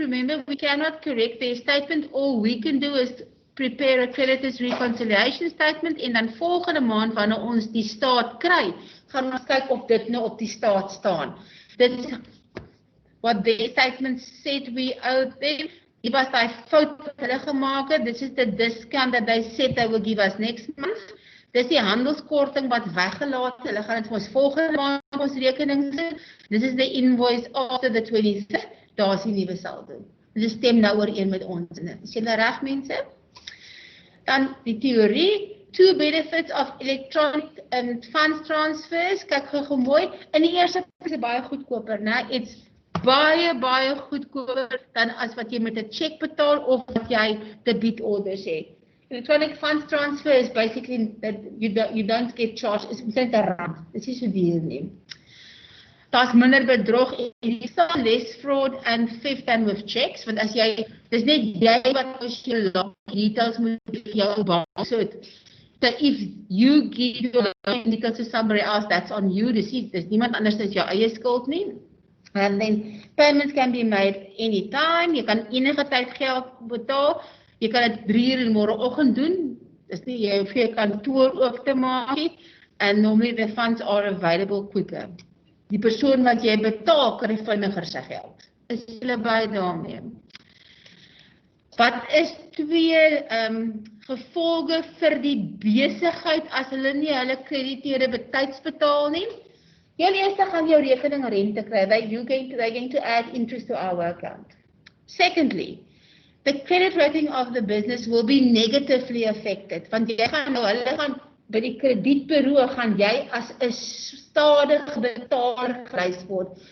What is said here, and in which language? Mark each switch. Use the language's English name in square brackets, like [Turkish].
[English] Remember, we cannot correct their statement. All we can do is prepare a creditors reconciliation statement [Afrikaans] en dan volgende maand wanneer ons die staat kry, gaan ons kyk of dit nou op die staat staan. Dit is what their statement said we owed them. Dit was die fout wat hulle gemaak het. [English] This is the discount that they said they will give us next month. [Afrikaans] Dis die handelskorting wat weggelaat het. Hulle gaan dit vir ons volgende maand ons rekening sit. [English] This is the invoice after the 23rd. [Afrikaans] Daar is die nuwe saldo. Dit stem nou ooreen met ons. Is julle reg mense? Dan die theorie. [English] Two benefits of electronic funds transfers. [Afrikaans] Kyk gou mooi. In die eerste plek is dit baie goedkoper, né? It's baie goedkoper dan as wat jy met 'n cheque betaal of wat jy debieorders het. [English] Electronic funds transfer is basically that you don't get charged. [Afrikaans] It's omtrent R1. Dit is so duur nie. Daar's minder bedrog en jy sal [English] less fraud and theft than with checks, [Afrikaans] want as jy, dis net jy wat as jy details moet vir jou bank. [English] So if you give your details to somebody else, that's on you. [Afrikaans] Dis niemand anders as jou eie skuld nie. [English] And then payments can be made anytime. [Afrikaans] Jy kan enige tyd geld betaal. Jy kan dit 3 uur in die môreoggend doen. Dis nie jy hoef jy kantoor oop te maak nie. [English] And normally the funds are available quicker. [Afrikaans] Die persoon wat jy betaal kry vinniger sy geld. Is julle by daarmee? Wat is twee gevolge vir die besigheid as hulle nie hulle krediteure betyds betaal nie? Jou eerste gaan jou rekening rente kry. [English] They're going to add interest to our account. Secondly, the credit rating of the business will be negatively affected. [Afrikaans] Want jy gaan hulle gaan by die kredietbureau gaan jy as 'n stadige betaler gelys word.